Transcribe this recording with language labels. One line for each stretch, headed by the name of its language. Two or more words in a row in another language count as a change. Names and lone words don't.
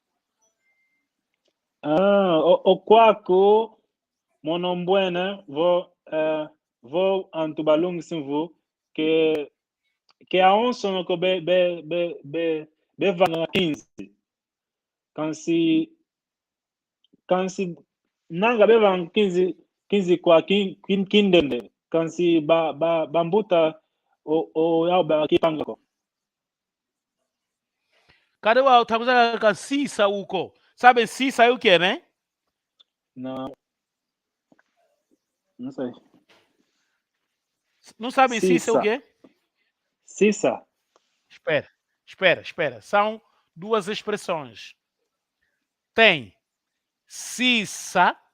Kongo: Okwako monombwene vo antu balungisi mvu que aonso no ko be vanga 15 kansi nanga be vanga 15 kwa kindende kansi bambuta o yao ba kipanga ko kade wawo takuza ka sisa uko sabe sisa yuke né
Portuguese: não sei não sabe sisa o quê
Kongo: sisa
Portuguese: espera são duas expressões tem sisa